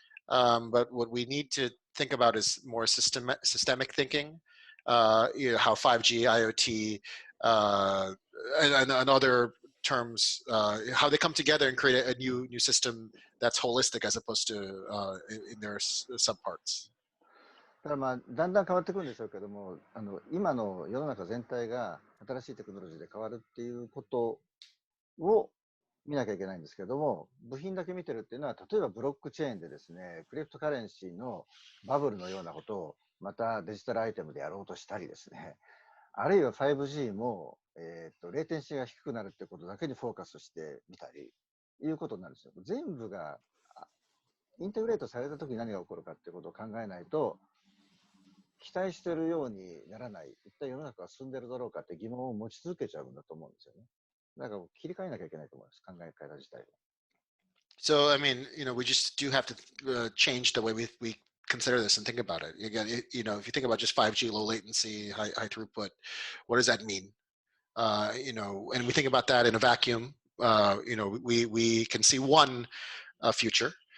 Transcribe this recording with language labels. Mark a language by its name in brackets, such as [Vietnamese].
[English] But what we need to think about is more systemic thinking. How 5G, IoT, and other terms, how they come together and create a new system that's holistic as opposed to in their subparts. [Japanese] だからだんだん変わってくるんでしょうけども、今の世の中全体が新しいテクノロジーで変わるっていうことを見なきゃいけないんですけども、部品だけ見てるっていうのは、例えばブロックチェーンでですね、クリプトカレンシーのバブルのようなことをまたデジタルアイテムでやろうとしたりですね、あるいは 5G も、レイテンシーが低くなるってことだけにフォーカスしてみたり、いうことになるんですよ。全部がインテグレートされたときに何が起こるかっていうことを考えないと、期待しているようにならない、一体世の中は進んでるだろうかって疑問を持ち続けちゃうんだと思うんですよね。だから切り替えなきゃいけないと思います、考え方自体は。 [English] So, I mean, we just do have to change the way we consider this and think about it. Again, if you think about just 5G, low latency, high throughput, what does that mean? And we think about that in a vacuum. We can see one future.